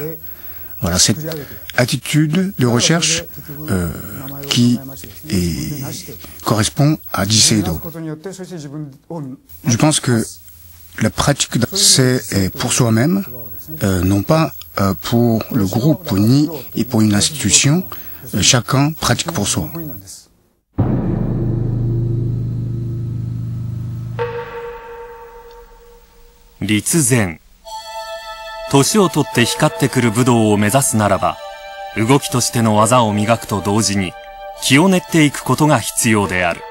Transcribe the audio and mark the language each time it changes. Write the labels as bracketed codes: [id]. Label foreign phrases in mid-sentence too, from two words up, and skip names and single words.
[fr] Voilà, cette attitude de recherche qui correspond à Jiseido. Je pense que la pratique, c'est pour soi-même, non pas pour le groupe ni pour une institution. Chacun pratique pour soi. [ja] 立前。年をとって光ってくる武道を目指すならば、動きとしての技を磨くと同時に、気を練っていくことが必要である。